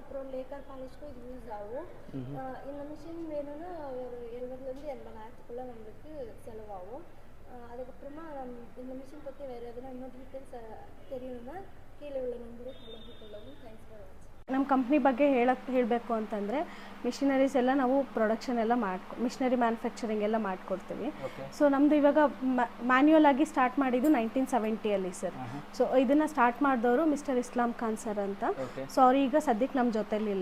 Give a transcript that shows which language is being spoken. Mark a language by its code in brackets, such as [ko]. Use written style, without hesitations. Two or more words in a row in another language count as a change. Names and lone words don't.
[ta] அப்புறம் லேக்கர் பாலிஷ்க்கும் இது யூஸ் ஆகும். இந்த மிஷின் வேணும்னா ஒரு 70,000 80,000 நம்மளுக்கு செலவாகும். அதுக்கப்புறமா இந்த மிஷின் பற்றி வேறு எதுனா இன்னும் டீட்டெயில்ஸ் தெரியணும்னா கீழே உள்ள நம்பரை தொடர்பு கொள்ளவும். [en] thanks for watching. [kn] ನಮ್ಮ ಕಂಪ್ನಿ ಬಗ್ಗೆ ಹೇಳಬೇಕು ಅಂತಂದರೆ ಮಿಷಿನರೀಸ್ ಎಲ್ಲ ನಾವು ಪ್ರೊಡಕ್ಷನ್ ಎಲ್ಲ [en] machinery manufacturing [kn] ಎಲ್ಲ ಮಾಡಿಕೊಡ್ತೀವಿ. ಸೊ ನಮ್ಮದು ಇವಾಗ ಮ್ಯಾನ್ಯುಯಲ್ ಆಗಿ ಸ್ಟಾರ್ಟ್ ಮಾಡಿದ್ದು 1970 ಸರ್. ಸೊ ಇದನ್ನು ಸ್ಟಾರ್ಟ್ ಮಾಡಿದವರು ಮಿಸ್ಟರ್ ಇಸ್ಲಾಂ ಖಾನ್ ಸರ್ ಅಂತ. ಸೊ ಅವ್ರು ಈಗ ಸದ್ಯಕ್ಕೆ ನಮ್ಮ ಜೊತೆಲಿಲ್ಲ.